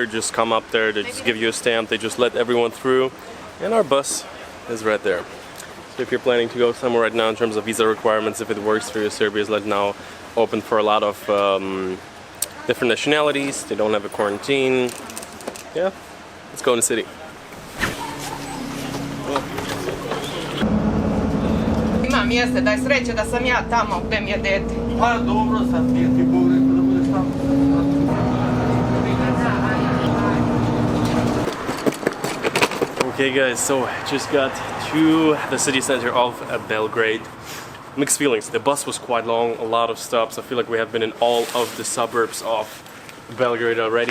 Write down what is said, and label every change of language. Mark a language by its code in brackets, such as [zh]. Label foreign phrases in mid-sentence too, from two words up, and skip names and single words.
[en] Just come up there, they just give you a stamp, they just let everyone through, and our bus is right there. So if you're planning to go somewhere right now in terms of visa requirements, if it works for you, Serbia is now open for a lot of different nationalities. They don't have a quarantine. Yeah, let's go in the city. [sr] Mjeste, daj sreće da sam ja tamo gde mi je dete. Pa dobro, sad nije ti Bog rekao da budeš tamo. [en] Okay guys, so just got to the city center of Belgrade. Mixed feelings. The bus was quite long, a lot of stops. I feel like we have been in all of the suburbs of Belgrade already.